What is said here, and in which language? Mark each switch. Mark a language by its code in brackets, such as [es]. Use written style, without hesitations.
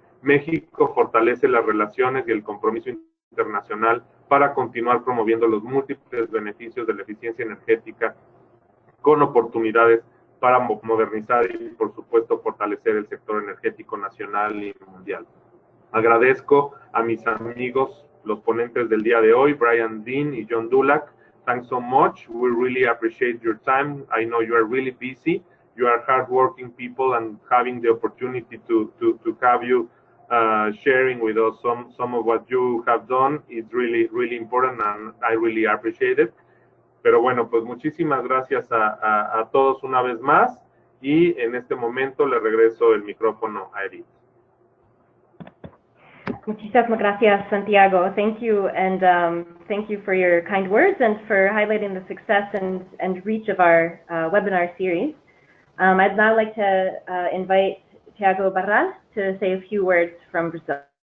[es] México fortalece las relaciones y el compromiso internacional para continuar promoviendo los múltiples beneficios de la eficiencia energética con oportunidades para modernizar y, por supuesto, fortalecer el sector energético nacional y mundial. Agradezco a mis amigos, los ponentes del día de hoy, Brian Dean y John Dulac. [en] Thanks so much. We really appreciate your time. I know you are really busy. You are hardworking people, and having the opportunity to have you sharing with us some of what you have done is really important, and I really appreciate it. [es] Pero bueno, pues muchísimas gracias a todos una vez más y en este momento le regreso el micrófono a Edith. Muchísimas gracias, Santiago. [en] Thank you, and thank you for your kind words and for highlighting the success and reach of our webinar series. I'd now like to invite Tiago Barral to say a few words from Brazil.